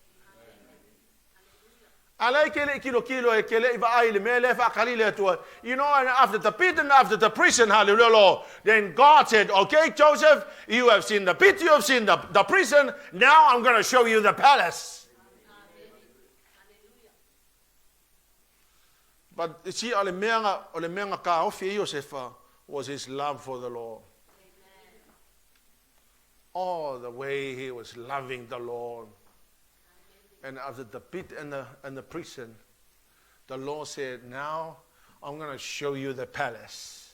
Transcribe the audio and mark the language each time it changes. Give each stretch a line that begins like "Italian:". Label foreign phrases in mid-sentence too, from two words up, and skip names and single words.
English: You know, and after the pit and after the prison, hallelujah, Lord, then God said, okay, Joseph, you have seen the pit, you have seen the prison, now I'm going to show you the palace. But you see,
Samoan: ole meanga ka ofi
English: Joseph was his love for the Lord. All the way he was loving the Lord. And after the pit and the prison, the Lord said, now I'm going to show you the palace.